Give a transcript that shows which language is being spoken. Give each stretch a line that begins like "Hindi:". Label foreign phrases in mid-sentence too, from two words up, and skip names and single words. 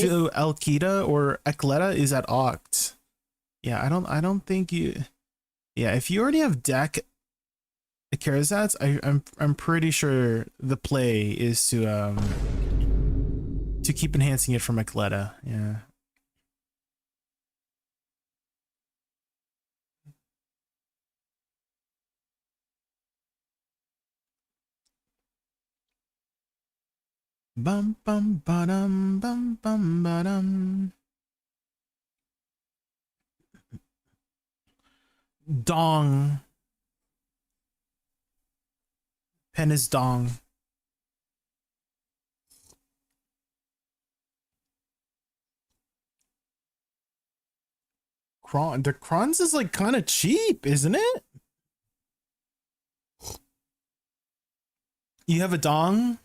English: to Alkida or Ecletta is at Oct. Yeah, I don't think you. Yeah, if you already have deck Charizards, I'm pretty sure the play is to keep enhancing it from Ecletta. Yeah. Bum bum ba-dum bum bum ba-dum. Dong. Pen is dong. The Kronz is like kind of cheap, isn't it? You have a dong?